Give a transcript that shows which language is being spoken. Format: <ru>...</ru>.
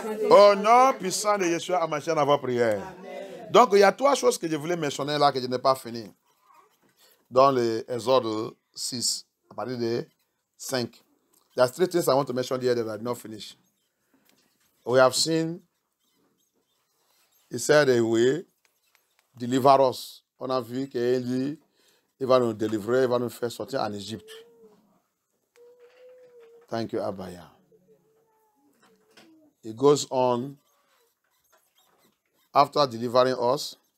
<fr>Au nom puissant de Yeshua Hamashiach, dans votre prière. Donc, il y a trois choses que je voulais mentionner là que je n'ai pas fini. Dans l'Exode 6, à partir de 5.</fr> <en>There's three things I want to mention here that I did not finish. We have seen, he said, he will deliver us.</en> <fr>On a vu qu'il dit, il va nous délivrer, il va nous faire sortir en Égypte.</fr> <en>Thank you, Abaya. It goes on, after delivering us.</en>